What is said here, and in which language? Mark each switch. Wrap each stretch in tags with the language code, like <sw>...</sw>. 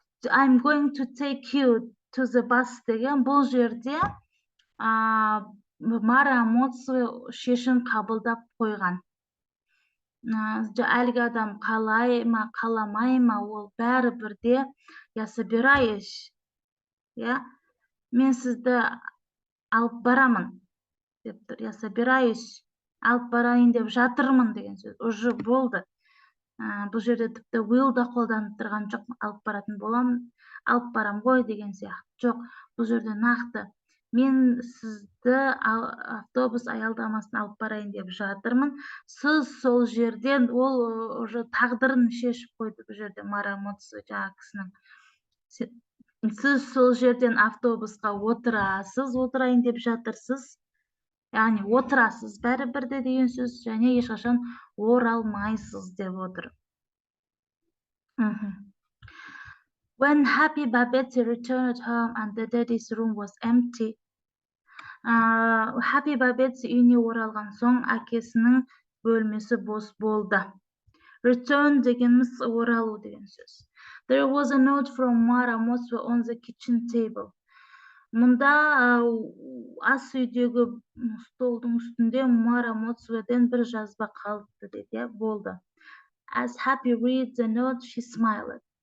<en>I'm going to take you to the bus</en> <kk>деген бұл жерде Марамоцве шешім қабылдап қойған. Әлгі адам қалай ма, қаламай ма, ол бәрібір де</kk> <ru>я собираюсь,</ru> <kk>мен сізді алып барамын деп тұр.</kk> <ru>Я собираюсь,</ru> <kk>алып барайын деп жатырмын деген сөз. Уже болды. Бұл жерде тіпті will да қолданып тұрған жоқ. Алып баратын боламын, алып барам ғой деген сияқты. Жоқ, бұл жерде нақты. Мен сізді автобус аялдамасына алып барайын деп жатырмын. Сіз сол жерден, ол уже тағдырын шешіп қойды бұл жерде Марамоцве жаңағы кісінің. Сіз сол жерден автобусқа отырасыз, отырайын деп жатырсыз. Яғни отырасыз бәрібір де деген сөз, және ешқашан оралмайсыз деп отыр.</kk> <en>When Happy Babette returned home and the daddy's room was empty, Happy Babette</en> <kk>үйіне оралған соң әкесінің бөлмесі бос болды. Return дегеніміз оралу деген сөз.</kk> <en>There was a note from Maramosve on the kitchen table.</en> <kk>Мұнда ас үйдегі столдың үстінде Марамоцведен бір жазба қалыпты дейді, болды.</kk> <en>As Happy read the note, she smiled.</en>